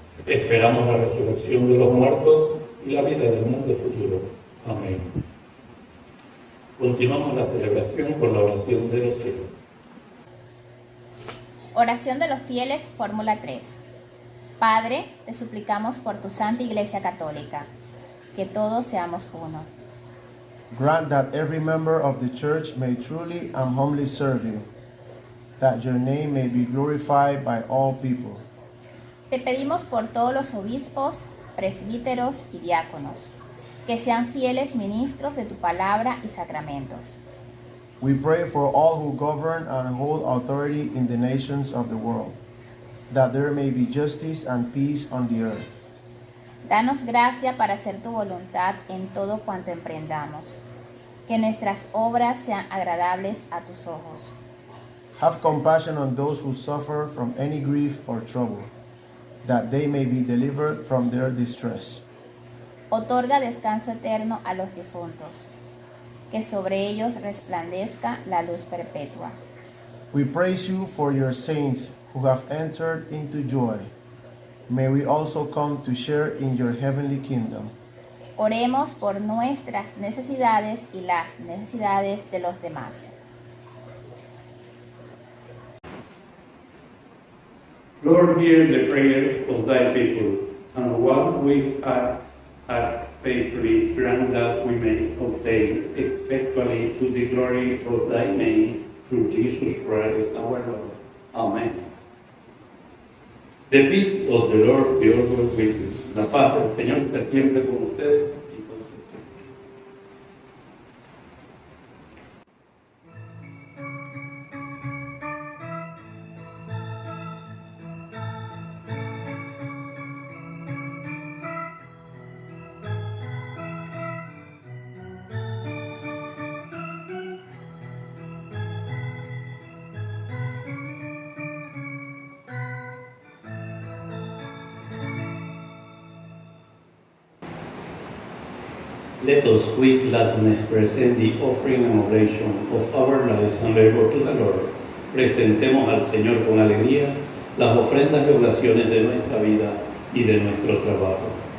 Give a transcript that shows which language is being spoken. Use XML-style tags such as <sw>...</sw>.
<es>Esperamos la resurrección de los muertos y la vida del mundo futuro. Amén. Continuamos la celebración con la oración de los fieles. Oración de los fieles, Fórmula 3. Padre, te suplicamos por tu Santa Iglesia Católica, que todos seamos uno.</es> <en>Grant that every member of the Church may truly and humbly serve you, that your name may be glorified by all people.</en> <es>Te pedimos por todos los obispos, presbíteros y diáconos, que sean fieles ministros de tu palabra y sacramentos.</es> <en>We pray for all who govern and hold authority in the nations of the world, that there may be justice and peace on the earth.</en> <es>Danos gracia para hacer tu voluntad en todo cuanto emprendamos, que nuestras obras sean agradables a tus ojos.</es> <en>Have compassion on those who suffer from any grief or trouble, that they may be delivered from their distress.</en> <es>Otorga descanso eterno a los difuntos, que sobre ellos resplandezca la luz perpetua.</es> <en>We praise you for your saints who have entered into joy. May we also come to share in your heavenly kingdom.</en> <es>Oremos por nuestras necesidades y las necesidades de los demás.</es> <en>Lord, hear the prayer of thy people, and what we ask faithfully, grant that we may obtain effectually to the glory of thy name, through Jesus Christ our Lord. Amen. The peace of the Lord be always with you.</en> <es>La paz del Señor sea siempre con ustedes y con su espíritu.</es> <en>Let us with gladness present the offering and oblation of our lives and labor to the Lord.</en> <es>Presentemos al Señor con alegría las ofrendas y oblaciones de nuestra vida y de nuestro trabajo.</es>